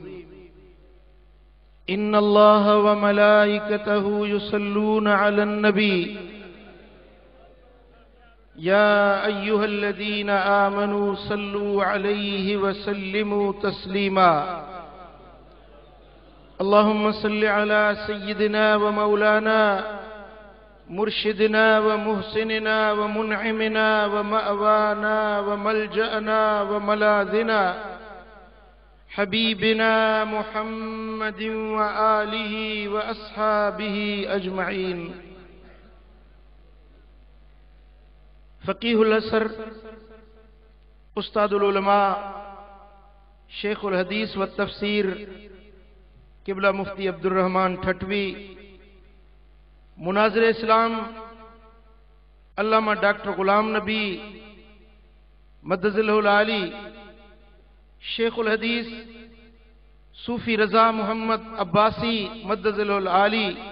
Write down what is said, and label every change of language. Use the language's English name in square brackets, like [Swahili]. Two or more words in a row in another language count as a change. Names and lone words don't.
[Arabic] إن الله وملائكته يصلون على النبي يا أيها الذين آمنوا صلوا عليه وسلموا تسليما. اللهم صل على سيدنا ومولانا مرشدنا ومحسننا ومنعمنا ومأوانا وملجأنا وملاذنا حبيبنا محمد وآله وأصحابه أجمعين. [Urdu] فقیہ الازہر، استاد العلماء، شیخ الحدیث والتفسیر قبلہ مفتی عبد الرحمن ٹھٹوی، مناظر اسلام علامہ ڈاکٹر غلام نبی [Arabic] مدد اللہ العالی، [Urdu] شیخ الحدیث صوفی رضا محمد عباسی [Arabic] مدد اللہ العالی،